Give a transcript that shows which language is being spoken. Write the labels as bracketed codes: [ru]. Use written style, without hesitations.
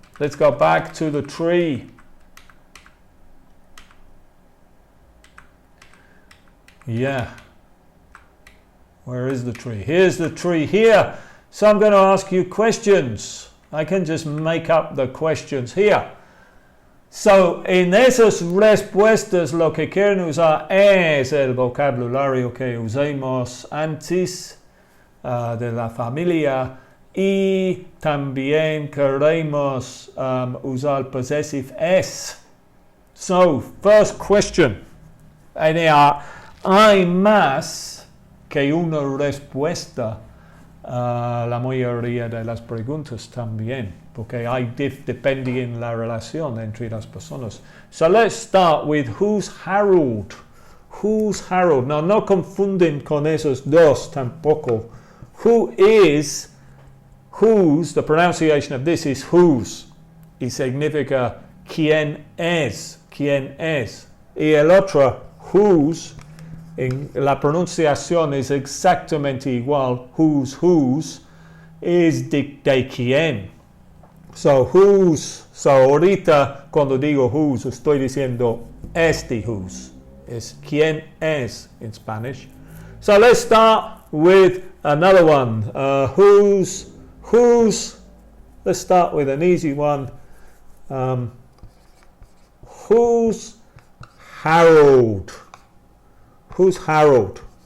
[en] Let's go back to the tree. Yeah. Where is the tree? Here's the tree here. So I'm going to ask you questions. I can just make up the questions here. [es] So, en esas respuestas lo que quieren usar es el vocabulario que usamos antes de la familia y también queremos usar possessive s. [en] So, first question. [es] Hay más que una respuesta la mayoría de las preguntas también, porque hay depende en la relación entre las personas. [en] So let's start with who's Harold. Who's Harold? Now, [es] no confunden con esos dos tampoco. [en] Who is, whose, the pronunciation of this is whose, [es] y significa quién es, quién es. Y el otro, whose, en la pronunciación es exactamente igual, whose, es de quién. So, whose, so ahorita cuando digo whose, estoy diciendo este whose, es quién es [en] in Spanish. So, let's start with another one. Whose, let's start with an easy one. Who's Harold? Who's Harold?